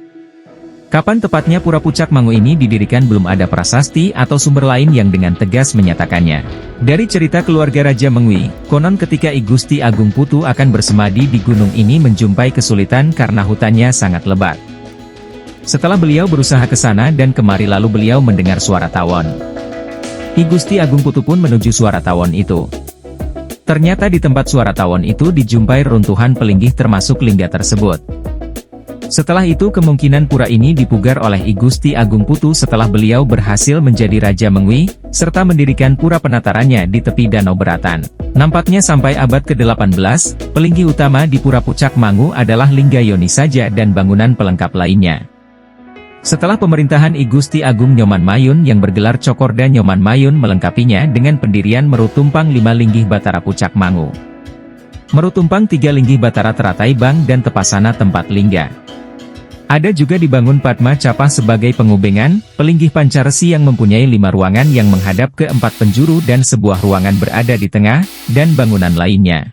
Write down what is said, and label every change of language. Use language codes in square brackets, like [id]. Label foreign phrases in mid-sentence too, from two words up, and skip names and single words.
[id] Kapan tepatnya Pura Pucak Mangu ini didirikan belum ada prasasti atau sumber lain yang dengan tegas menyatakannya. Dari cerita keluarga Raja Mengwi, konon ketika I Gusti Agung Putu akan bersemadi di gunung ini menjumpai kesulitan karena hutannya sangat lebat. Setelah beliau berusaha ke sana dan kemari lalu beliau mendengar suara tawon. I Gusti Agung Putu pun menuju suara tawon itu. Ternyata di tempat suara tawon itu dijumpai runtuhan pelinggih termasuk lingga tersebut. Setelah itu kemungkinan pura ini dipugar oleh I Gusti Agung Putu setelah beliau berhasil menjadi Raja Mengwi, serta mendirikan pura penatarannya di tepi Danau Beratan. Nampaknya sampai abad ke-18, pelinggih utama di Pura Pucak Mangu adalah lingga yoni saja dan bangunan pelengkap lainnya. Setelah pemerintahan I Gusti Agung Nyoman Mayun yang bergelar Cokorda Nyoman Mayun melengkapinya dengan pendirian Meru Tumpang 5 Linggih Batara Pucak Mangu. Meru Tumpang 3 Linggih Batara Teratai Bang dan Tepasana tempat lingga. Ada juga dibangun Padma Capa sebagai pengubengan, pelinggih Pancaresi yang mempunyai 5 ruangan yang menghadap ke 4 penjuru dan sebuah ruangan berada di tengah, dan bangunan lainnya.